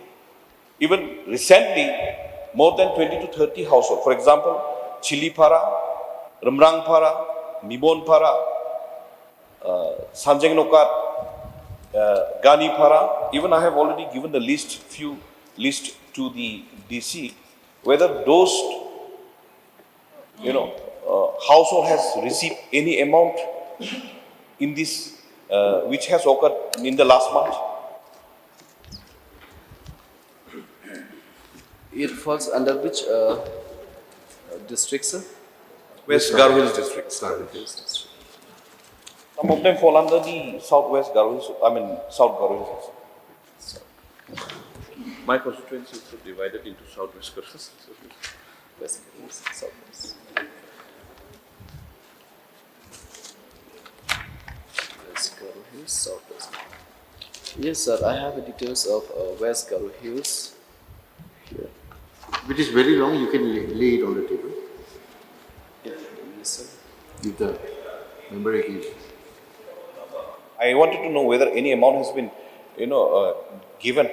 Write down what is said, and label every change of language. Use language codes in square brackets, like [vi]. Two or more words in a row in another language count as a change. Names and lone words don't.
[en] Even recently, more than 20 to 30 households, for example, Chilipara, Remrangpara, Mibonpara, Sanjang Nokat, Ganipara, even I have already given the list to the DC, whether those, household has received any amount in this, which has occurred in the last month. It falls under which district, sir? West Garo Hills district. Hills district. Some of them fall under the Southwest Garo Hills, South Garo Hills. My constituency is divided into Southwest Garo Hills. West Hills, Southwest. West Garo Hills, Southwest. Yes, sir. I have the details of West Garo Hills here. If it is very long, you can lay it on the table. Yeah, yes, sir. Give the member a key. I wanted to know whether any amount has been, given.